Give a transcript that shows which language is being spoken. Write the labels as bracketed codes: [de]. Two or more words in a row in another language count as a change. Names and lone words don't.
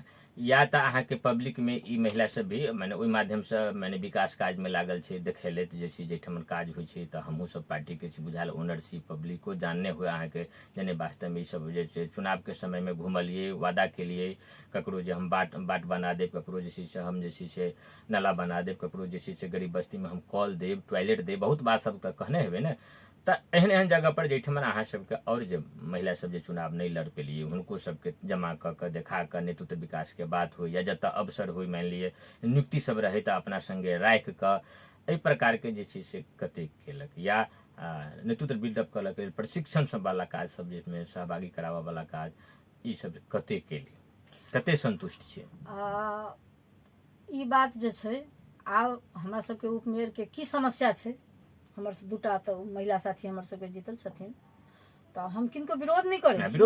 [mai] या तऽ अहाँके पब्लिकमे ई महिला सब भी माने ओहि माध्यमसँ माने विकास काजमे लागल छै, देखेलथि जे छै जाहिठाम काज होइ छै तऽ हमहूँ सब पार्टीके छी बुझायल ओनरशिप, पब्लिको जानने हुए अहाँके जने वास्तवमे ई सब जे छै चुनावके समयमे घुमलियै, वादा केलियै ककरो जे हम बाट बना देब, ककरो जे छै से हम जे छै से नाला बना देब, ककरो जे छै से गरीब बस्तीमे हम कल देब, टॉयलेट देब, बहुत बात सब तऽ कहने हेबै ने। तऽ एहन एहन जगह पर जैठमन अहाँ सबके और जे महिला सब जे चुनाव नहीं लड़ पेलियै हुनको सबके जमा कऽ कऽ देखा कऽ नेतृत्व विकासके बात होइ या जतऽ अवसर होइ, मानि लिअ नियुक्ति सब रहै तऽ अपना संगे राखि कऽ एहि प्रकारके जे छै से कतेक केलक, या नेतृत्व बिल्डअप कलक, प्रशिक्षण सब वाला काज सब जिसमें सहभागी कराबऽ वाला काज, ई सब कतेक केली, कते संतुष्ट छियै? ई बात जे छै आब हमरा सबके उपमेयरके की समस्या छै, हमर 2टा तऽ महिला साथी हमर सबके जीतल छथिन, तऽ हम किनको विरोध नहीं करै छी।